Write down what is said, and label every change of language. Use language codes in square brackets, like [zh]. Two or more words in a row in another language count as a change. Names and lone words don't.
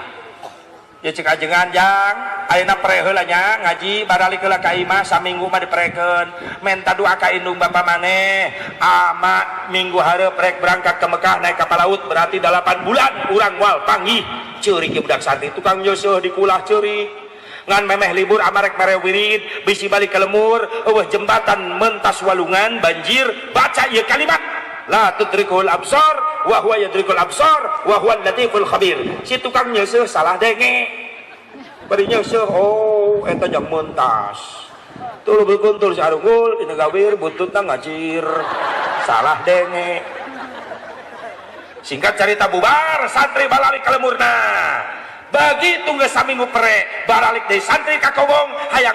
[su] bulan deui ya cek ajengan jang ayeuna pre heula nya ngaji baralik heula ka imah saminggu mah diprekeun menta doa ka indung bapa maneh ama minggu hareup rek [id] berangkat ke Mekah naik kapal laut [su] berarti 8 bulan urang moal panggih ceurik budak santri tukang nyeusuh di kulah ceurik ngan memeh libur amarek mere wirid bisi balik ke lemur eueuh jembatan mentas walungan banjir baca ieu kalimat [ar] لا تدركه الأبصار وهو يدرك الأبصار وهو اللطيف الخبير. [su] Si tukang nyeusuh salah denge bari nyeusuh oh eta jang mentas tuluy beuntul sarunggul dina gawir buntutna ngacir salah denge. Singkat cerita bubar santri balalik ka lemurna begitu geus saminggu pere baralik deui santri ka kobong hayang